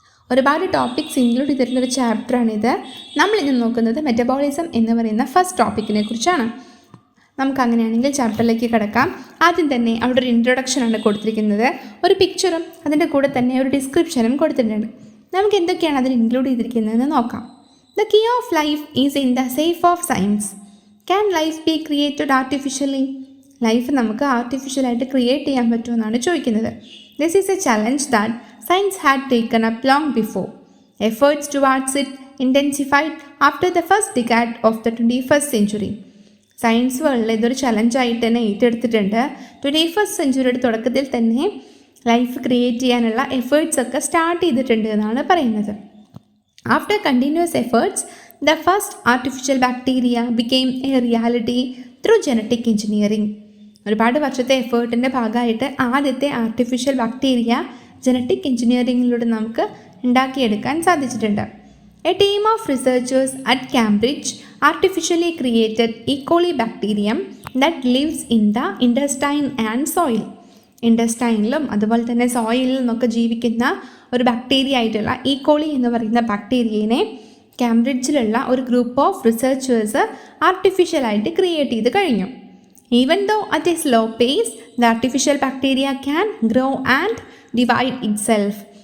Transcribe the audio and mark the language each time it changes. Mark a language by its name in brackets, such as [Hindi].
[Malayalam] ഒരുപാട് topics include ചെയ്തിട്ടുള്ളൊരു ചാപ്റ്ററാണിത്. നമ്മളിന്ന് നോക്കുന്നത് മെറ്റബോളിസം എന്ന് പറയുന്ന ഫസ്റ്റ് ടോപ്പിക്കിനെ കുറിച്ചാണ്. നമുക്ക് അങ്ങനെയാണെങ്കിൽ ചാപ്റ്ററിലേക്ക് കിടക്കാം. ആദ്യം തന്നെ അവിടെ ഒരു ഇൻട്രൊഡക്ഷനാണ് കൊടുത്തിരിക്കുന്നത്. ഒരു പിക്ചറും അതിൻ്റെ കൂടെ തന്നെ ഒരു ഡിസ്ക്രിപ്ഷനും കൊടുത്തിട്ടുണ്ട്. നമുക്ക് എന്തൊക്കെയാണ് അതിൽ ഇൻക്ലൂഡ് ചെയ്തിരിക്കുന്നതെന്ന് നോക്കാം. [English] The key of life is in the safe of science. Can life be created artificially? [Malayalam] Life നമുക്ക് ആർട്ടിഫിഷ്യലായിട്ട് ക്രിയേറ്റ് ചെയ്യാൻ പറ്റുമെന്നാണ് ചോദിക്കുന്നത്. [English] This is a challenge that science had taken up long before. Efforts towards it intensified after the first decade of the 21st century. [Malayalam] Science വേൾഡിൽ ഇതൊരു ചലഞ്ചായിട്ട് തന്നെ ഏറ്റെടുത്തിട്ടുണ്ട്. 21st സെഞ്ച്വറിയുടെ തുടക്കത്തിൽ തന്നെ life create ചെയ്യാനുള്ള എഫേർട്സ് ഒക്കെ സ്റ്റാർട്ട് ചെയ്തിട്ടുണ്ട് എന്നാണ് പറയുന്നത്. [English] After continuous efforts, the first artificial bacteria became a reality through genetic engineering. [Malayalam] ഒരുപാട് വർഷത്തെ എഫേർട്ടിൻ്റെ ഭാഗമായിട്ട് ആദ്യത്തെ ആർട്ടിഫിഷ്യൽ ബാക്ടീരിയ ജനറ്റിക് എഞ്ചിനീയറിങ്ങിലൂടെ നമുക്ക് ഉണ്ടാക്കിയെടുക്കാൻ സാധിച്ചിട്ടുണ്ട്. [English] A team of researchers at Cambridge artificially created E. coli bacterium that lives in the intestine and soil. [Malayalam] ഇൻഡസ്റ്റൈനിലും അതുപോലെ തന്നെ സോയിലിലും നിന്നൊക്കെ ജീവിക്കുന്ന ഒരു ബാക്ടീരിയ ആയിട്ടുള്ള ഈ കോളി എന്ന് പറയുന്ന ബാക്ടീരിയനെ കാംബ്രിഡ്ജിലുള്ള ഒരു ഗ്രൂപ്പ് ഓഫ് റിസർച്ചേഴ്സ് ആർട്ടിഫിഷ്യലായിട്ട് ക്രിയേറ്റ് ചെയ്ത് കഴിഞ്ഞു. [English] Even though at a slow pace the artificial bacteria can grow and divide itself.